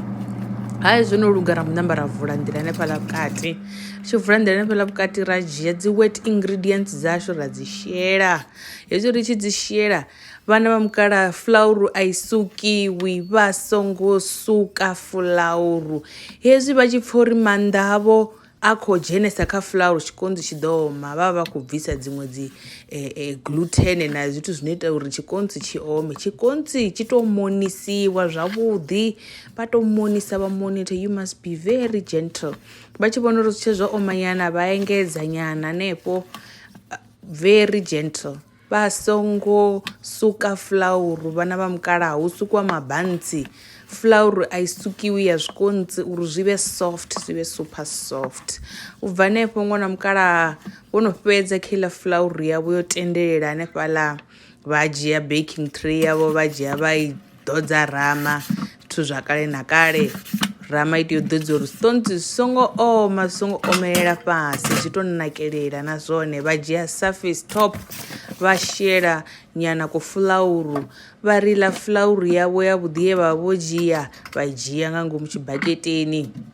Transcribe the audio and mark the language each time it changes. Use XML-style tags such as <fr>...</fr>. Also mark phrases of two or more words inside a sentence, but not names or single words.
<ve>Hai zwo no luga ra munamba ra vula nḓila hanefhaḽa vhukati tshi vula nḓila hanefhaḽa vhukati ra dzhia dzi</ve> <en>wet ingredients</en> <ve>dzashu ra dzi shela hezwi ri tshi dzi shela vhana vha mukalaha fulauru a i sukiwi vha songo suka fulauru hezwi vha tshi pfha uri maanḓa avho a khou dzhenesa kha fulauru tshikontsi tshi ḓo oma vha vha khou bvisa dziṅwe dzi gluten na zwithu zwino ita uri tshikontsi tshi ome. Tshikontsi tshi to monisiwa zwavhuḓi vha to monisa vha</ve> <en>monitor you must be very gentle</en> <ve>vha tshi vhona uri zwi tshe zwo oma nyana vha engedza nyana hanefho</ve> <en>very gentle</en> <ve>vha songo suka fulauru vhana vha mukalaha hu sukiwa mabantsi fulauru a i sukiwi ya zwikontsi uri zwi vhe soft zwi vhe</ve> <en>super soft.</en> <ve>Ubva hanefho ṅwana mukalaha vho no fhedza kheiḽa fulauru yavho yo tendelela hanefhaḽa vha dzhia</ve> <en>baking tray</en> <ve>yavho vha dzhia vha i ḓodza rama zwithu zwa kale na kale rama i tea u ḓodza uri scones zwi songo omelela fhasi zwi to nakelela na zwone vha dzhia</ve> <en>surface top</en> <ve>vha shela nyana ku fulauru vha riḽa fulauru yavho ya vhuḓi ye vha vho dzhia vha dzhia nga ngomu tshibaketeni.</ve>